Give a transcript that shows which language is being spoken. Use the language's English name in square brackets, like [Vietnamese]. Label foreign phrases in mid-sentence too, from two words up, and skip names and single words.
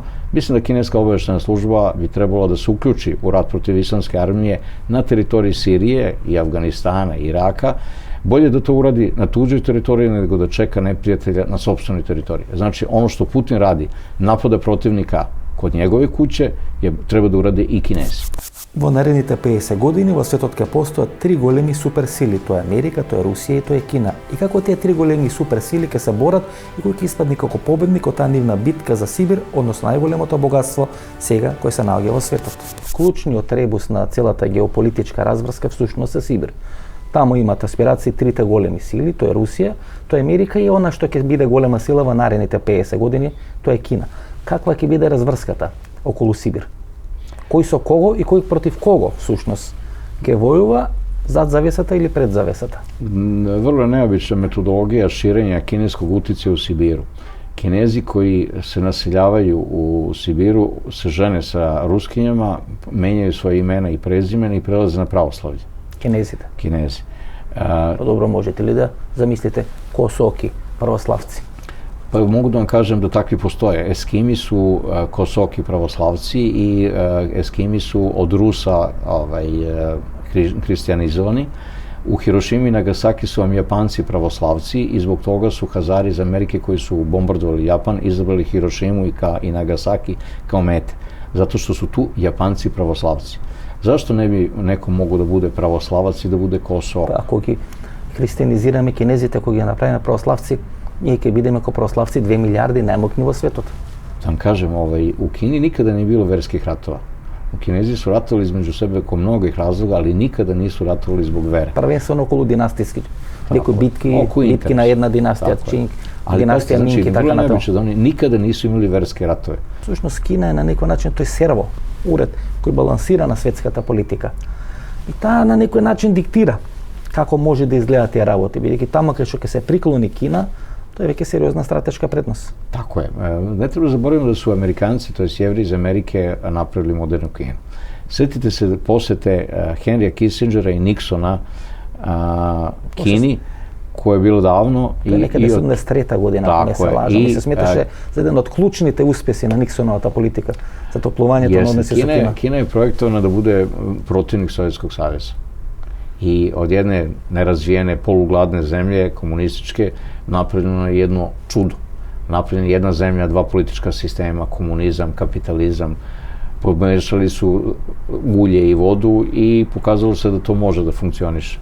[Serbian] Mislim da kineska obavještajna služba bi trebala da se uključi u rat protiv islamske armije na teritoriji Sirije i Afganistana i Iraka. Bolje da to uradi na tuđoj teritoriji nego da čeka neprijatelja na sopstvenoj teritoriji. Znači, ono što Putin radi, napada protivnika kod njegove kuće, treba da urade i Kinezi. [Macedonian] Во наредните 50 години во светот ќе постојат три големи суперсили, тоа е Америка, тоа е Русија и тоа е Кина. И како тие три големи суперсили ќе се борат и кој ќе испадне како победник од таа нивна битка за Сибир, односно најголемото богатство сега кој се наоѓа во светот. Клучниот ребус на целата геополитичка разврска всушност е Сибир. Таму имат аспирации трите големи сили, тоа е Русија, тоа е Америка и она што ќе биде голема сила во наредните 50 години, тоа е Кина. Каква ќе биде разврската околу Сибир? Кој со кого и кој против кого всушност ќе војува зад завесата или пред завесата? [Serbian] Vrlo neobična metodologija širenja kineskog uticaja u Sibiru. Kinezi koji se naseljavaju u Sibiru se žene sa Ruskinjama, menjaju svoje imena i prezimena i prelaze na pravoslavlje. [Macedonian] Кинезите. [Serbian] Kinezi. [Macedonian] Добро, можете ли да замислите косоки православци? [Serbian] Pa mogu da vam kažem da takvi postoje. Eskimi su kosoki pravoslavci i Eskimi su od Rusa hristijanizovani. U Hirošimi i Nagasaki su vam Japanci pravoslavci i zbog toga su Hazari iz Amerike koji su bombardovali Japan izabrali Hirošimu i Nagasaki kao mete. Zato što su tu Japanci pravoslavci. Zašto ne bi neko mogu da bude pravoslavac i da bude Kosovo? [Macedonian] Ако ги християнизираме кинезите, ако ги направиме православци, ние ќе бидеме како православци 2 милиарди најмокни во светот. [Serbian] Da vam kažem, u Kini nikada nije bilo verskih ratova. U Kinezi su ratovali između sebe oko mnogih razloga, ali nikada nisu ratovali zbog vere. [Macedonian] Првенствено околу династиски. Некои битки на една династија, Чинг, династија Минг и така натаму. [Serbian] Da oni nikada nisu imali verske ratove. [Macedonian] Всушност Кина е на некој начин тој серво, уред кој балансира на светската политика. И таа на некој начин диктира како може да изгледат тие работи, бидејќи таму кај што ќе се приклони Кина, тоа е веќе сериозна стратешка предност. [Serbian] Tako je. Ne treba zaboraviti da su Amerikanci, to jest Jevri iz Amerike, napravili modernu Kinu. Sjetite se posete Henrya Kissingera i Nixona Kini, koje je bilo davno. [Macedonian] Тоа е некаде 73-та година, ако не се лажам. И се сметаше за еден од клучните успеси на Никсоновата политика, за топлувањето на односи со Кина. [Serbian] Kina je projektovana da bude protivnik Sovjetskog saveza. I od jedne nerazvijene, polugladne zemlje, komunističke, napravljeno je jedno čudo. Napravljena je jedna zemlja, dva politička sistema, komunizam, kapitalizam. Pomešali su ulje i vodu i pokazalo se da to može da funkcioniše.